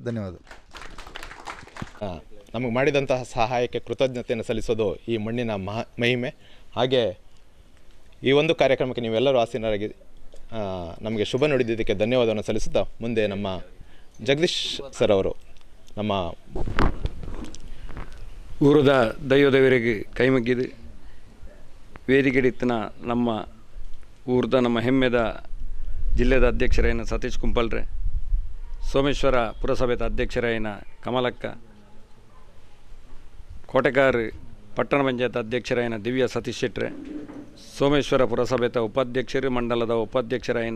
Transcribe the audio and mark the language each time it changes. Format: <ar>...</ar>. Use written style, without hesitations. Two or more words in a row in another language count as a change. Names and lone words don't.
<kn>ಧನ್ಯವಾದ. ನಮಗೆ ಮಾಡಿದಂತಹ ಸಹಾಯಕ್ಕೆ ಕೃತಜ್ಞತೆಯನ್ನು ಸಲ್ಲಿಸೋದು ಈ ಮಣ್ಣಿನ ಮಹಿಮೆ. ಹಾಗೆ ಈ ಒಂದು ಕಾರ್ಯಕ್ರಮಕ್ಕೆ ನೀವೆಲ್ಲರೂ ಆಸೀನರಾಗಿ ನಮಗೆ ಶುಭ ನುಡಿದಿದ್ದಕ್ಕೆ ಧನ್ಯವಾದವನ್ನು ಸಲ್ಲಿಸುತ್ತಾ ಮುಂದೆ ನಮ್ಮ ಜಗದೀಶ್ ಸರ್ ಅವರು ನಮ್ಮ</kn> <tcy>ಊರದ ದೈವದವರಿಗೆ ಕೈಮಗ್ಗಿದು ವೇದಿಕೆಡಿತ್ತಿನ ನಮ್ಮ ಊರದ ನಮ್ಮ ಹೆಮ್ಮೆದ ಜಿಲ್ಲೆದ ಅಧ್ಯಕ್ಷರಾಯಿನ ಸತೀಶ್ ಕುಂಪಲ್ರೆ, ಸೋಮೇಶ್ವರ ಪುರಸಭೆದ ಅಧ್ಯಕ್ಷರಾಯಿನ ಕಮಲಕ್ಕ, ಕೋಟೆಕಾರ್ ಪಟ್ಟಣ ಪಂಚಾಯತ್ ಅಧ್ಯಕ್ಷರಾಯಿನ ದಿವ್ಯ ಸತೀಶ್ ಶೆಟ್ರೆ, ಸೋಮೇಶ್ವರ ಪುರಸಭೆದ ಉಪಾಧ್ಯಕ್ಷರು ಮಂಡಲದ ಉಪಾಧ್ಯಕ್ಷರಾಯಿನ</tcy>